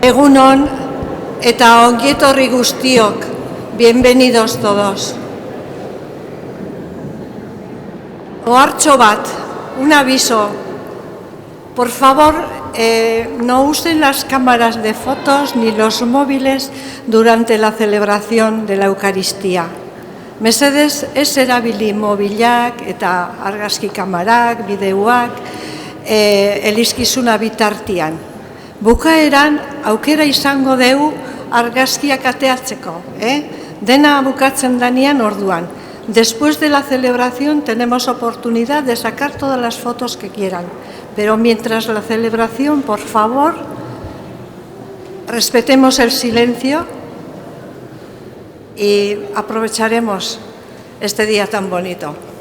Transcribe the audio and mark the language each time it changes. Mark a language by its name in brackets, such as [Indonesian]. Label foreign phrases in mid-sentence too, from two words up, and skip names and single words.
[Basque] Egunon eta ongietorri guztiok. [Spanish] Bienvenidos todos. [Basque] Ohartxo bat, [Spanish] un aviso. Por favor, no usen las cámaras de fotos ni los móviles durante la celebración de la Eucaristía. [Basque] Mesedez, ez erabili mobilak eta argazki kamarak, bideoak, elizkizuna bitartian. Bukaeran, aukera izango deu argazkiak ateatzeko. Dena bukatzen danean orduan. [Spanish] Después de la celebración tenemos oportunidad de sacar todas las fotos que quieran. Pero mientras la celebración, por favor, respetemos el silencio y aprovecharemos este día tan bonito.